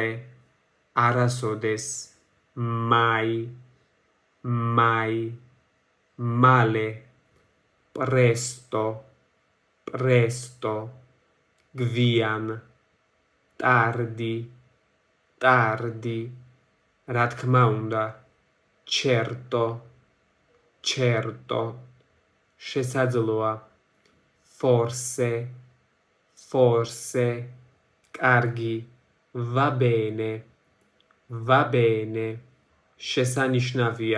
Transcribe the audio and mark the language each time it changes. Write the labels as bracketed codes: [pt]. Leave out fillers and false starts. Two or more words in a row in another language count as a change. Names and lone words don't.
[ka] არასოდეს. Mai. [it] Mai. male. Presto. Presto. [ka] გვიან. Tardi. [it] Tardi. [ka] რა თქმა უნდა. [it] Certo. Certo. [ka] შესაძლოა. Forse. [it] Forse. კარგი. Va bene. Va bene. შესანიშნავია.